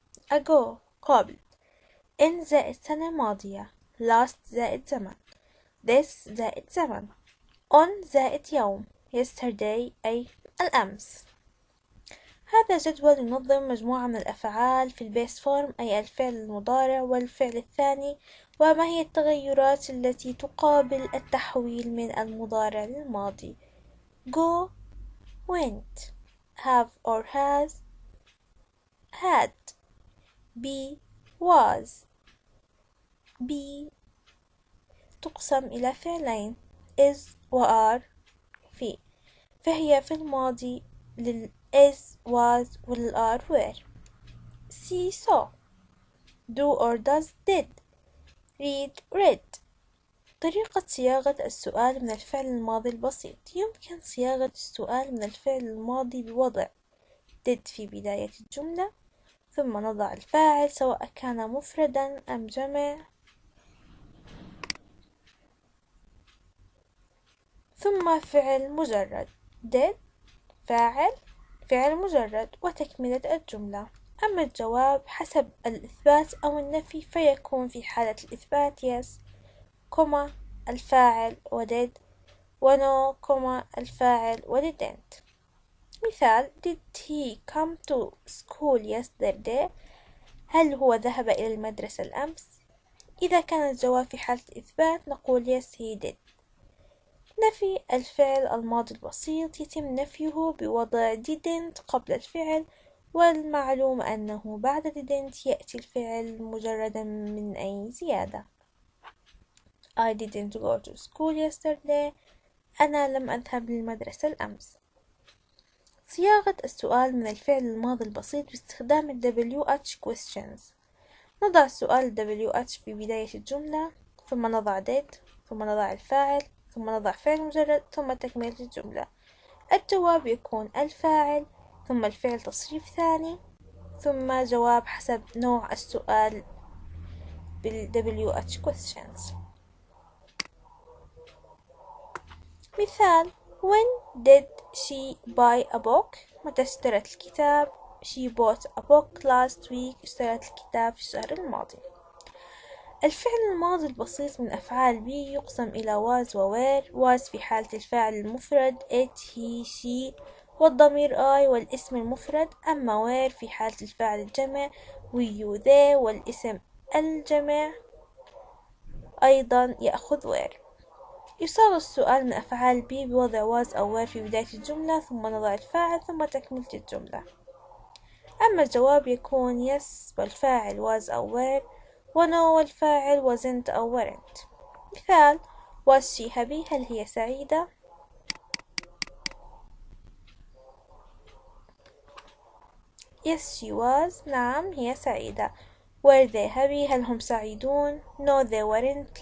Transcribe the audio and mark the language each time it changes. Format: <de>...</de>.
<ar>ago قبل، in زائد سنة ماضية، last زائد زمن، this زائد زمن، on زائد يوم، yesterday أي الأمس. هذا جدول ينظم مجموعة من الأفعال في البيس فورم أي الفعل المضارع والفعل الثاني، وما هي التغيرات التي تقابل التحويل من المضارع للماضي.</ar> <en>go went، have or has had، be was.</en> <ar>be تقسم إلى فعلين is و are في، فهي في الماضي لل is was ولل are were.</ar> <en>see saw، do or does did، read read.</en> <ar>طريقة صياغة السؤال من الفعل الماضي البسيط: يمكن صياغة السؤال من الفعل الماضي بوضع did في بداية الجملة، ثم نضع الفاعل سواء كان مفردا أم جمع، ثم فعل مجرد did فاعل فعل مجرد وتكملة الجملة. أما الجواب حسب الإثبات أو النفي فيكون في حالة الإثبات yes كما الفاعل ودid ونو كما الفاعل ودidn't. مثال</ar> <en>did he come to school yesterday؟</en> <ar>هل هو ذهب إلى المدرسة الأمس؟ إذا كان الجواب في حالة الإثبات نقول</ar> <en>yes he did.</en> <ar>نفي الفعل الماضي البسيط يتم نفيه بوضع didn't قبل الفعل، والمعلوم أنه بعد didn't يأتي الفعل مجردا من أي زيادة.</ar> <en>I didn't go to school yesterday.</en> <ar>أنا لم أذهب للمدرسة الأمس. صياغة السؤال من الفعل الماضي البسيط باستخدام ال WH questions. نضع السؤال WH في بداية الجملة، ثم نضع did، ثم نضع الفاعل، ثم نضع فعل مجرد، ثم تكملة الجملة. الجواب يكون الفاعل، ثم الفعل تصريف ثاني، ثم جواب حسب نوع السؤال بال WH questions.</ar> <en>مثال when did she buy a book؟</en> <ar>متى اشترت الكتاب؟</ar> <en>she bought a book last week.</en> <ar>اشترت الكتاب في الشهر الماضي. الفعل الماضي البسيط من أفعال بي يقسم إلى was و were. was في حالة الفاعل المفرد it he she والضمير I والاسم المفرد، أما were في حالة الفاعل الجمع we you they والاسم الجمع أيضا يأخذ were. يصاغ السؤال من أفعال بي بوضع was أو were في بداية الجملة، ثم نضع الفاعل ثم تكملة الجملة. أما الجواب يكون yes والفاعل was أو were ونو والفاعل wasn't أو weren't.</ar> <en>مثال was she happy؟</en> <ar>هل هي سعيدة؟</ar> <en>yes she was.</en> <ar>نعم هي سعيدة.</ar> <en>were they happy؟</en> <ar>هل هم سعيدون؟</ar> <en>no they weren't.</en>